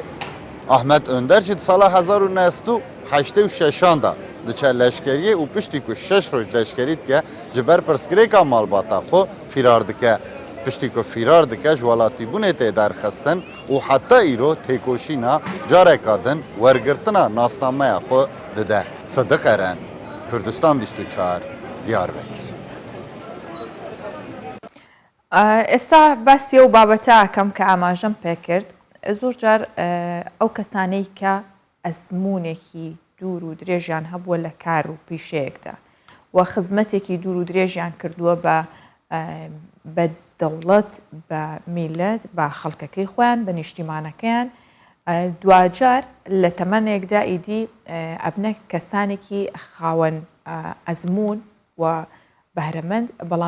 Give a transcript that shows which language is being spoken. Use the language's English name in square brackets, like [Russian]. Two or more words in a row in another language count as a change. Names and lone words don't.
[Kurdish] Ahmet Önder jî sala 1986 da diçe leşkeriyê û piştî ku 6 roj leşkerî dike ji ber pirsgirêka malbata xwe fîrar dike. Piştî ku fîrar dike ji welatîbûnê tê derxistin û heta îro têkoşîna careka din wergirtina nasnameya xwe dide. Sidiq Eren, Kurdistan 24, Diyarbekir. [Central Kurdish] ئێستا باسی ئەو بابەتە ئەکەم کە ئاماژەم پێکرد زۆر جار ئەو کەسانەی کە ئەزمونێکی دوور و درێژیان هەبووە لە کار و پیشەیەکدا و خزمەتێکی دوور و درێژیان کردووە بە دەوڵەت بە میلەت بە خەڵکەکەی خۆیان بە نیشتیمانەکەیان دوجار لە تەمەنێکدا ئیدی ئەبنە کەسانێکی خاوەن ئەزمون و بەهرەمەند بەڵام